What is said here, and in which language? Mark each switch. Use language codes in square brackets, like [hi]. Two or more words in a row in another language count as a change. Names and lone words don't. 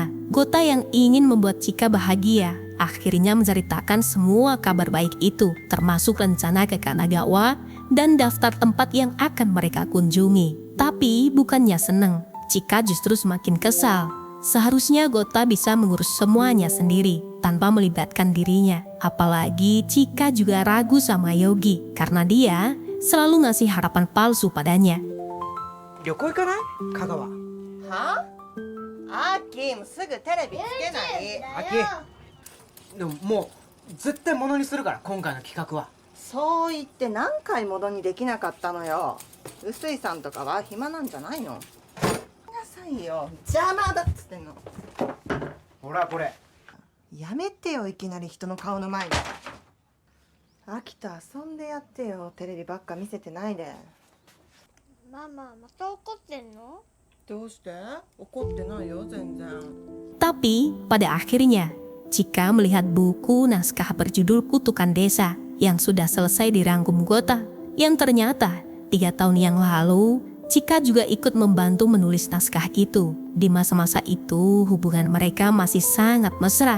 [id] Gota yang ingin membuat Chika bahagia akhirnya menceritakan semua kabar baik itu, termasuk rencana ke Kanagawa dan daftar tempat yang akan mereka kunjungi. Tapi bukannya seneng, Chika justru semakin kesal. Seharusnya Gota bisa mengurus semuanya sendiri tanpa melibatkan dirinya. Apalagi Chika juga ragu sama Yogi karena dia selalu ngasih harapan palsu padanya. [ja] 旅行行かない？香川。はあ？Akiもすぐテレビつけない。でももう絶対ものにするから今回の企画は。そう言って何回ものにできなかったのよ。臼井さんとかは暇なんじゃないの？なさいよ。邪魔だっつってんの。ほらこれ。やめてよいきなり人の顔の前に。秋と遊んでやってよ。テレビばっか見せてないで。ママまた怒ってんの？どうして？怒ってないよ全然。 [id] Tapi pada akhirnya, Chika melihat buku naskah berjudul Kutukan Desa yang sudah selesai dirangkum Gota. Yang ternyata 3 tahun yang lalu, Chika juga ikut membantu menulis naskah itu. Di masa-masa itu, hubungan mereka masih sangat mesra.